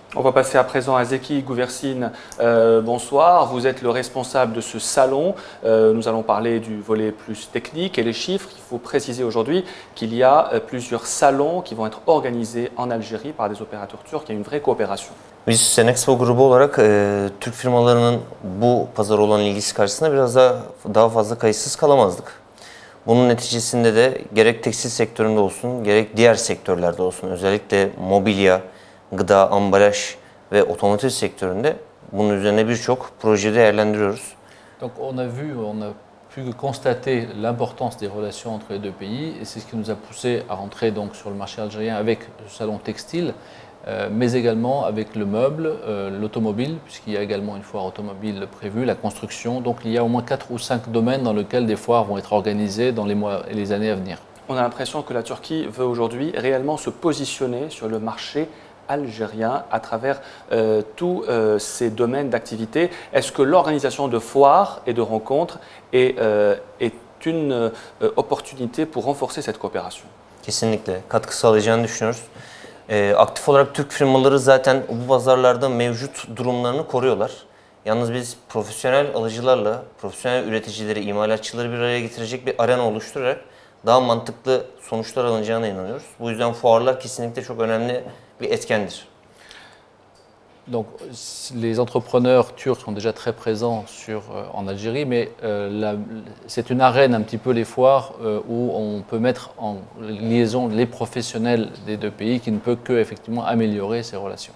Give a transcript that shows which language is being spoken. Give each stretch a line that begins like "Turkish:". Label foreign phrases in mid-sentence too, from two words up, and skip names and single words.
French: On va passer à présent à Zeki Gouversine. Bonsoir, vous êtes le responsable de ce salon. Nous allons parler du volet plus technique et les chiffres. Il faut préciser aujourd'hui qu'il y a plusieurs salons qui vont être organisés en Algérie par des opérateurs turcs. Il y a une vraie coopération.
Turkish: Biz Senexpo grubu olarak Türk firmalarının bu pazara olan ilgisi karşısında biraz daha fazla kayıtsız kalamazdık. Bunun neticesinde de gerek tekstil sektöründe olsun, gerek diğer sektörlerde olsun, özellikle mobilya, gıda, ambalaj ve otomotiv sektöründe bunun üzerine birçok proje değerlendiriyoruz.
French: Donc on a pu constater l'importance des relations entre les 2 pays et c'est ce qui nous a poussé à rentrer donc sur le marché algérien avec le salon textile. Mais également avec le meuble, l'automobile, puisqu'il y a également une foire automobile prévue, la construction. Donc il y a au moins 4 ou 5 domaines dans lesquels des foires vont être organisées dans les mois et les années à venir. On a l'impression que la Turquie veut aujourd'hui réellement se positionner sur le marché algérien à travers tous ces domaines d'activité. Est-ce que l'organisation de foires et de rencontres est une opportunité pour renforcer cette coopération?
Turkish: Kesinlikle katkı sağlayacağını düşünüyoruz. Aktif olarak Türk firmaları zaten bu pazarlarda mevcut durumlarını koruyorlar. Yalnız biz profesyonel alıcılarla, profesyonel üreticileri, imalatçıları bir araya getirecek bir arena oluşturarak daha mantıklı sonuçlar alınacağına inanıyoruz. Bu yüzden fuarlar kesinlikle çok önemli bir etkendir.
French: Donc, les entrepreneurs turcs sont déjà très présents en Algérie, mais c'est une arène un petit peu les foires où on peut mettre en liaison les professionnels des deux pays qui ne peut que effectivement améliorer ces relations.